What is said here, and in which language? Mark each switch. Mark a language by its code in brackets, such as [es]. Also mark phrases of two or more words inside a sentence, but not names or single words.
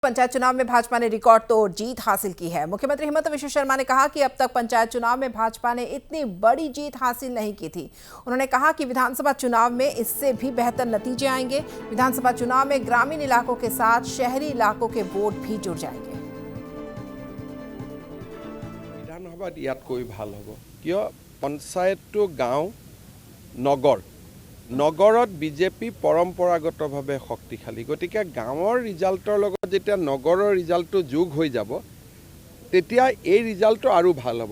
[hi] पंचायत चुनाव में भाजपा ने रिकॉर्ड तोड़ जीत हासिल की है। मुख्यमंत्री हिमंत बिश्व शर्मा ने कहा कि अब तक पंचायत चुनाव में भाजपा ने इतनी बड़ी जीत हासिल नहीं की थी। उन्होंने कहा कि विधानसभा चुनाव में इससे भी बेहतर नतीजे आएंगे। विधानसभा चुनाव में ग्रामीण इलाकों के साथ शहरी इलाकों के वोट भी जुड़ जाएंगे। [as] विधानसभा ইয়াতকৈ ভাল হ'ব কিয় পঞ্চায়তটো গাঁও নগৰ নগৰত বিজেপি পৰম্পৰাগতভাৱে শক্তিশালী গতিকে গাঁৱৰ ৰিজাল্টৰ লগত যেতিয়া নগৰৰ ৰিজাল্টটো যোগ হৈ যাব তেতিয়া এই ৰিজাল্টটো আৰু ভাল হ'ব।